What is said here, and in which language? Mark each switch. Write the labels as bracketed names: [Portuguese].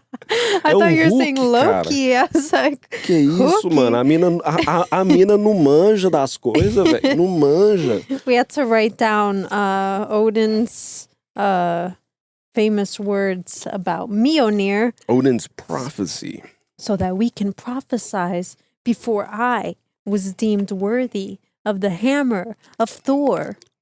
[English] I thought you were saying Loki. [Portuguese] Cara. [English] I was like, [Portuguese] que isso, Hulk? Mano? A mina não manja das coisas, velho. Não manja. [English] We had to write down Odin's famous words about Mjolnir. Odin's prophecy. So that we can prophesize before I was deemed worthy of the hammer of Thor.